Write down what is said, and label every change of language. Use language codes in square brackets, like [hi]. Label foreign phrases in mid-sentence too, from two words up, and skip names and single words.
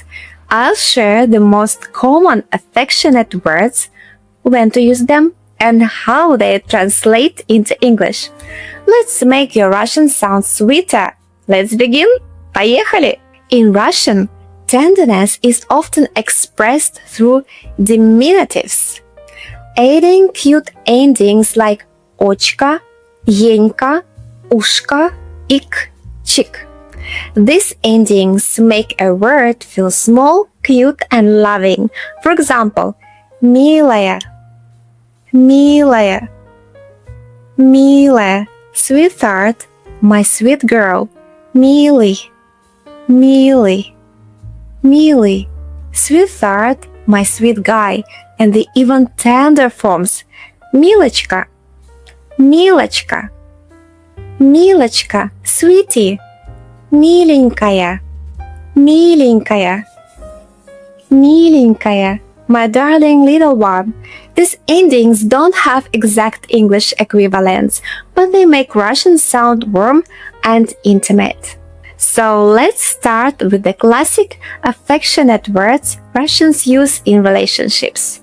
[en] I'll share the most common affectionate words, when to use them, and how they translate into English. Let's make your Russian sound sweeter. Let's begin. Поехали! In Russian, tenderness is often expressed through diminutives, adding cute endings like [ru] очка, енька, ушка, ик, чик. [en] These endings make a word feel small, cute, and loving. For example, [ru] милая, милая, милая, [en] sweetheart, my sweet girl, [ru] милый, милый, милый, [en] sweetheart, my sweet guy, and the even tender forms, [ru] милочка, милочка, милочка, sweetie, миленькая, миленькая, миленькая, [en] my darling little one. These endings don't have exact English equivalents, but they make Russian sound warm and intimate. So let's start with the classic affectionate words Russians use in relationships.